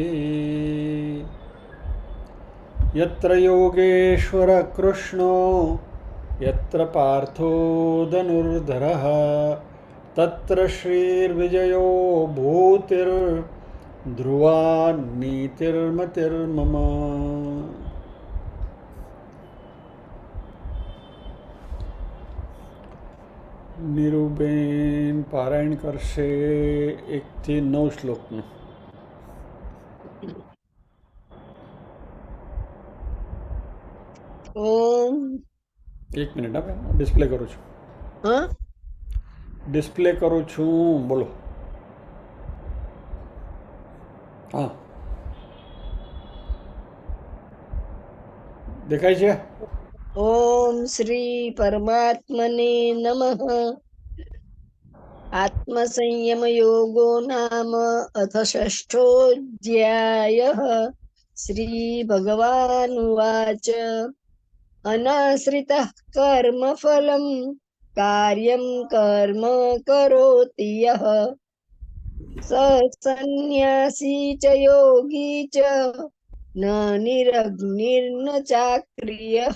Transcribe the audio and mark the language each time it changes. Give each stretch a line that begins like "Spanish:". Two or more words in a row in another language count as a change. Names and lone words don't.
Sanskrit: यत्र योगेश्वर कृष्णो यत्र पार्थो धनुर्धरः तत्र श्रीर्विजयो भूतिर्ध्रुवा नीतिर्मतिर्मम।
Gujarati: નીરુબેન પારાયણ કરશે 1 થી 9 શ્લોકનું.
Sanskrit: ओम
Gujarati: 1 મિનિટ આપણે ડિસ્પ્લે કરું છું. हाँ ડિસ્પ્લે કરું છું, બોલો. હા, દેખાય છે?
Sanskrit: ओम श्री परमात्मने नमः। आत्म संयम योगो नाम अथ षष्ठोऽध्यायः। श्री भगवानुवाच अनाश्रितः कर्मफलं कार्यं कर्म करोति यः स सन्न्यासी च योगी च न निरग्निर्न चाक्रियः।